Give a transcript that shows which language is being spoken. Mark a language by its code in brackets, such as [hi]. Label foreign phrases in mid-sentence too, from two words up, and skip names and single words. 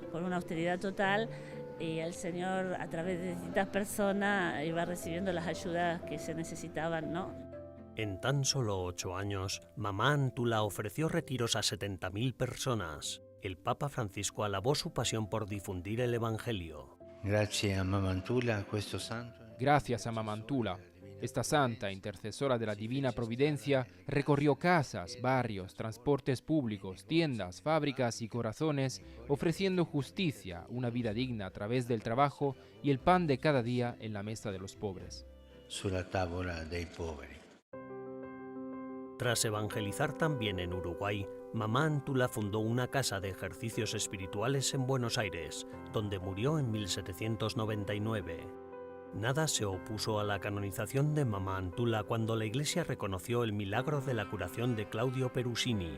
[es] Con una austeridad total, y el Señor a través de distintas personas iba recibiendo las ayudas que se necesitaban, ¿no? En tan solo 8 años, Mamá Antula ofreció retiros a 70.000 personas. El Papa Francisco alabó su pasión por difundir el Evangelio. [it] Grazie a Mamma Antula, questo santo. [es] Gracias a Mamá Antula, esta santa intercesora de la Divina Providencia recorrió casas, barrios, transportes públicos, tiendas, fábricas y corazones, ofreciendo justicia, una vida digna a través del trabajo y el pan de cada día en la mesa de los pobres. [it] Sulla tavola dei poveri. [es] Tras evangelizar también en Uruguay, Mamá Antula fundó una casa de ejercicios espirituales en Buenos Aires, donde murió en 1799. Nada se opuso a la canonización de Mamá Antula cuando la Iglesia reconoció el milagro de la curación de Claudio Perusini.